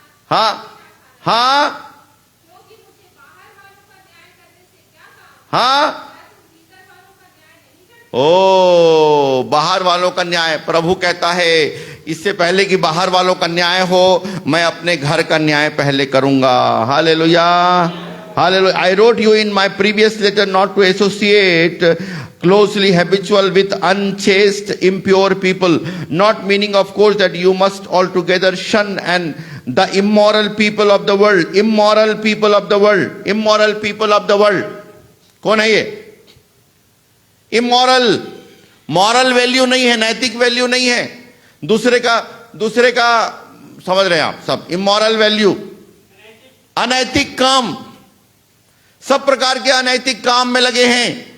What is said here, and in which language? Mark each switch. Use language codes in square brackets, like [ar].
[hi] हाँ हाँ हाँ, ओ बाहर वालों का न्याय। प्रभु कहता है इससे पहले कि बाहर वालों का न्याय हो, मैं अपने घर का न्याय पहले करूंगा। Hallelujah, hallelujah. [en] I wrote you in my previous letter not to associate closely habitual with unchaste, impure people, not meaning of course that you must altogether shun and the immoral people of the world. Immoral people of the world, immoral people of the world, [hi] कौन है ये? Immoral, moral value नहीं है, नैतिक value नहीं है, दूसरे का समझ रहे हैं आप सब। इमोरल वैल्यू, अनैतिक काम, सब प्रकार के अनैतिक काम में लगे हैं।